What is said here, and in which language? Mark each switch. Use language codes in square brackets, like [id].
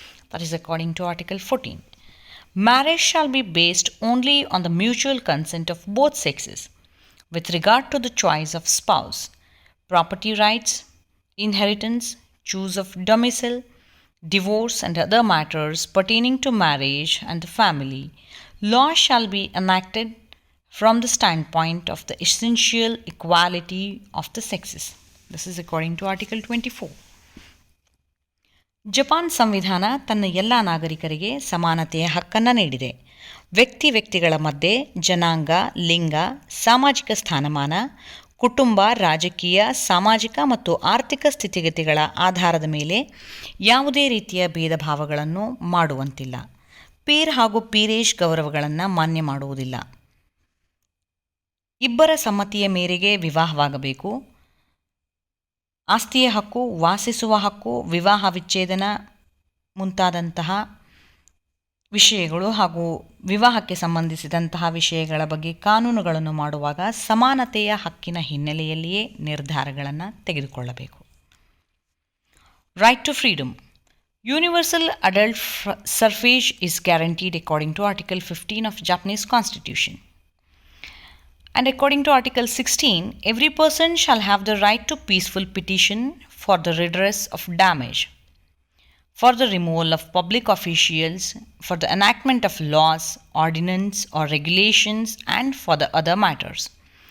[en] That is according to Article 14. Marriage shall be based only on the mutual consent of both sexes with regard to the choice of spouse, property rights, inheritance, choose of domicile, divorce, and other matters pertaining to marriage and the family, laws shall be enacted from the standpoint of the essential equality of the sexes. This is according to Article 24. [kn] Japan ಸಂವಿಧಾನ ತನ್ನ ಎಲ್ಲ ನಾಗರಿಕರಿಗೆ ಸಮಾನತೆಯ ಹಕ್ಕನ್ನು ನೀಡಿದೆ. ವ್ಯಕ್ತಿಗಳ ಮಧ್ಯೆ ಜನಾಂಗ, ಲಿಂಗ, ಸಾಮಾಜಿಕ ಸ್ಥಾನಮಾನ, ಕುಟುಂಬ, ರಾಜಕೀಯ, ಸಾಮಾಜಿಕ ಮತ್ತು ಆರ್ಥಿಕ ಸ್ಥಿತಿಗತಿಗಳ ಆಧಾರದ ಮೇಲೆ ಯಾವುದೇ ರೀತಿಯ ಭೇದ ಭಾವಗಳನ್ನು ಮಾಡುವಂತಿಲ್ಲ. ಪೀರ್ ಹಾಗೂ ಪೀರೇಶ್ ಗೌರವಗಳನ್ನು ಮಾನ್ಯ ಮಾಡುವುದಿಲ್ಲ. ಇಬ್ಬರ ಸಮ್ಮತಿಯ ಮೇರೆಗೆ ವಿವಾಹವಾಗಬೇಕು. ಆಸ್ತಿಯ ಹಕ್ಕು, ವಾಸಿಸುವ ಹಕ್ಕು, ವಿವಾಹ ವಿಚ್ಛೇದನ ಮುಂತಾದಂತಹ ವಿಷಯಗಳು ಹಾಗೂ ವಿವಾಹಕ್ಕೆ ಸಂಬಂಧಿಸಿದಂತಹ ವಿಷಯಗಳ ಬಗ್ಗೆ ಕಾನೂನುಗಳನ್ನು ಮಾಡುವಾಗ ಸಮಾನತೆಯ ಹಕ್ಕಿನ ಹಿನ್ನೆಲೆಯಲ್ಲಿಯೇ ನಿರ್ಧಾರಗಳನ್ನು ತೆಗೆದುಕೊಳ್ಳಬೇಕು. [en] Right to freedom. Universal adult suffrage is guaranteed according to Article 15 of Japanese Constitution. And according to Article 16, every person shall have the right to peaceful petition for the redress of damage, for the removal of public officials, for the enactment of laws, ordinance or regulations, and for the other matters.